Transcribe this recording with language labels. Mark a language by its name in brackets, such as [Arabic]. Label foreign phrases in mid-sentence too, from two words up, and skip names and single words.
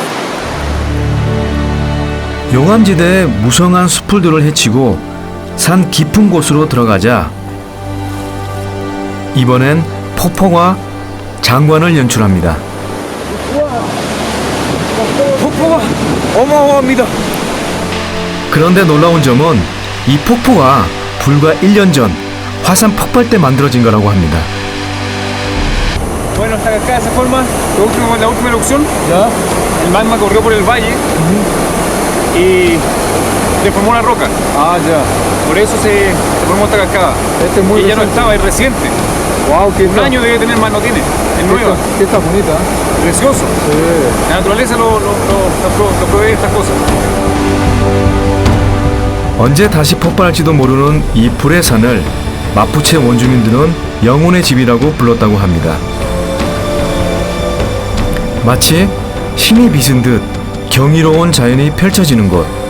[Korean] 용암지대의 무성한 숲들을 헤치고 산 깊은 곳으로 들어가자 이번엔 폭포가 장관을 연출합니다. 폭포가 어마어마합니다. 그런데 놀라운 점은 이 폭포가 불과 1년 전 화산 폭발 때 만들어진 거라고 합니다. [Spanish] Bueno, hasta acá esa forma, la última erupción, [Korean] 자, [Spanish] el magma corrió por el valle y deformó una roca. [Korean] 아, 자. [Spanish] Por eso se formó esta cascada. Este es muy Y ya no reciente. estaba, es reciente. 와우, Un año debe tener más, no tiene. Es nueva, que está bonita. precioso. [Korean] 네. [Spanish] La naturaleza lo provee estas cosas. [Korean] 언제 다시 폭발할지도 모르는 이 불의 산을 마푸체 원주민들은 영혼의 집이라고 불렀다고 합니다. 마치 신이 빚은 듯 경이로운 자연이 펼쳐지는 곳.